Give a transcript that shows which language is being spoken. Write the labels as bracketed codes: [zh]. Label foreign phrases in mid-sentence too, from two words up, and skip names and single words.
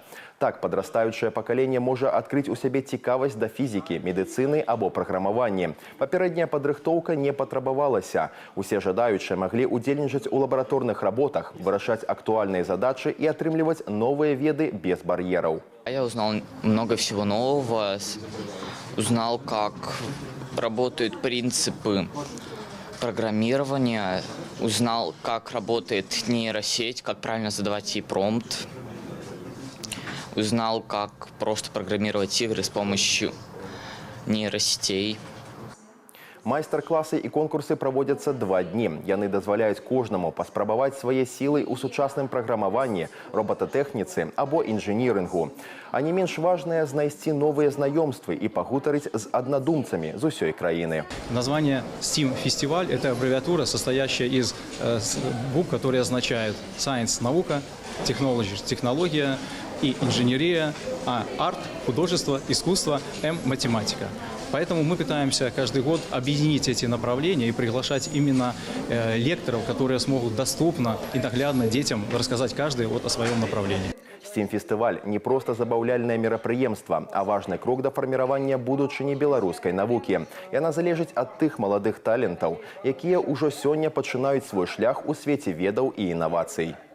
[be] Так, падрастаючае пакаленне можа адкрыць у сябе цікавасць да фізікі, медыцыны або праграмавання. Папярэдняя падрыхтоўка не патрабавалася. Усе жадаючыя маглі удзельнічаць у лабараторных работах, вырашаць актуальныя задачы і атрымліваць новыя веды без бар'ераў. [ru] Я узнал много всего нового, узнал, как работают принципы программирования, узнал, как работает нейросеть, как правильно задавать ей промпт, узнал, как просто программировать игры с помощью нейросетей. [be] Майстар-класы і конкурсы праводзяцца 2 дні. Яны дазваляюць кожнаму паспрабаваць свае сілы ў сучасным праграмаванні, роботатэхніцы або інжынірынгу. А не менш важнае знайсці новыя знаёмствы і пагутарыць з аднадумцамі з усёй краіны. [ru] Название STEAM фестиваль – это аббревиатура, состоящая из букв, которые означают Science – наука, Technology – технология и инженерия, а Art – художество, искусство, М – математика. Поэтому мы пытаемся каждый год объединить эти направления и приглашать именно лекторов, которые смогут доступно и наглядно детям рассказать каждый о своем направлении. [be] STEAM-фестываль – не просто забаўляльнае мерапрыемства, а важны крок да фарміравання будучыні беларускай навукі. Яна залежыць ад тых маладых талентаў, якія ўжо сёння пачынаюць свой шлях у свеце ведаў і інавацый.